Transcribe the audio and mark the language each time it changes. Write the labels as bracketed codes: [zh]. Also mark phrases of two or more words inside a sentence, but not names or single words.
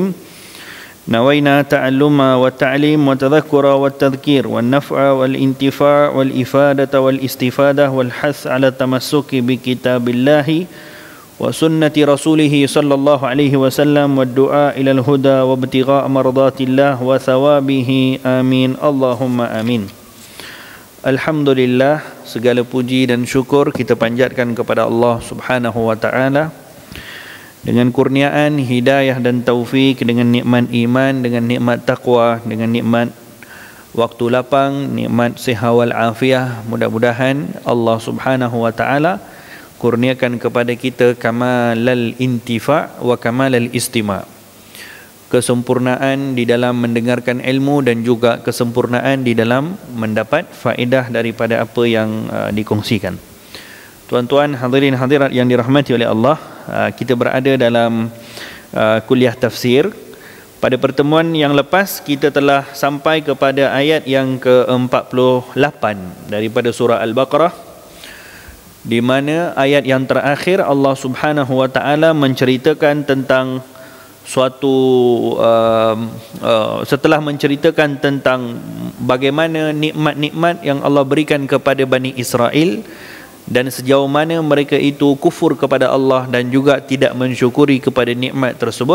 [ar] نوينا تعلم والتعليم والتذكر والتذكير والنفع والانتفاع والإفادة والاستفادة والحث على التمسك بكتاب الله وسنة رسوله صلى الله عليه وسلم والدعاء إلى الهدى وابتغاء مرضات الله وثوابه آمين اللهم آمين. [ms] Alhamdulillah, segala puji dan syukur kita panjatkan kepada Allah [ar] سبحانه وتعالى [ms] dengan kurniaan hidayah dan taufik, dengan nikmat iman, dengan nikmat taqwa, dengan nikmat waktu lapang, nikmat sihat wal afiah. Mudah-mudahan Allah [ar] سبحانه وتعالى [ms] kurniakan kepada kita [ar] كمال الانتفاع وكمال الاستماع', [ms] kesempurnaan di dalam mendengarkan ilmu dan juga kesempurnaan di dalam mendapat faedah daripada apa yang dikongsikan. Tuan-tuan hadirin hadirat yang dirahmati oleh Allah, kita berada dalam kuliah tafsir. Pada pertemuan yang lepas kita telah sampai kepada ayat yang ke-48 daripada surah Al-Baqarah, di mana ayat yang terakhir Allah [ar] سبحانه وتعالى [ms] menceritakan tentang suatu setelah menceritakan tentang bagaimana nikmat-nikmat yang Allah berikan kepada Bani Israel dan sejauh mana mereka itu kufur kepada Allah dan juga tidak mensyukuri kepada nikmat tersebut.